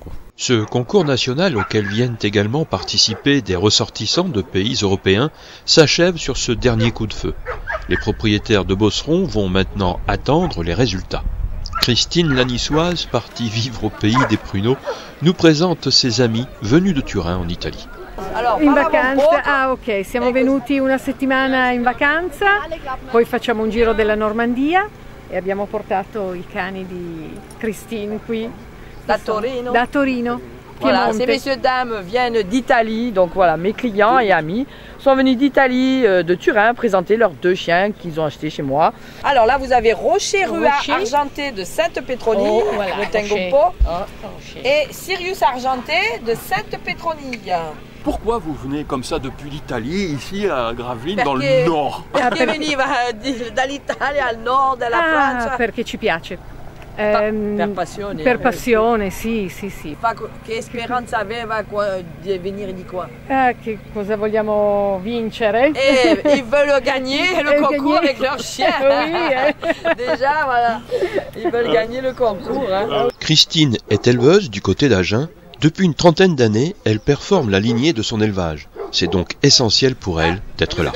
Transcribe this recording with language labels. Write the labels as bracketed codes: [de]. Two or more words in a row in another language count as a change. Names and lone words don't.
[fr] Ce concours national auquel viennent également participer des ressortissants de pays européens s'achève sur ce dernier coup de feu. Les propriétaires de bosserons vont maintenant attendre les résultats. Christine, la niçoise, partie vivre au pays des pruneaux, nous présente ses amis venus de Turin en Italie. [it] In vacanza, ok, siamo venuti una settimana in vacanza, poi facciamo un giro della Normandia e abbiamo portato i cani di Christine qui. Da Torino. Da Torino. [fr] Voilà, ces messieurs-dames viennent d'Italie, donc voilà, mes clients et amis sont venus d'Italie, de Turin, présenter leurs 2 chiens qu'ils ont achetés chez moi. Alors là, vous avez Rocher Rua argenté de Sainte-Pétronille, le Tengopo, et Sirius argenté de Sainte-Pétronille. Pourquoi vous venez comme ça depuis l'Italie, ici à Gravelines, dans le nord? [it] Perché veniva dall'Italia al nord della Francia? Perché ci piace. Per passione. Per passione, sì. Che speranza aveva di venire di qua? Che cosa vogliamo vincere? [fr] Ils veulent gagner le concours avec leurs chiens. Oui, Déjà, voilà, ils veulent gagner le concours. Christine est éleveuse du côté d'Agen. Depuis une trentaine d'années, elle performe la lignée de son élevage. C'est donc essentiel pour elle d'être là.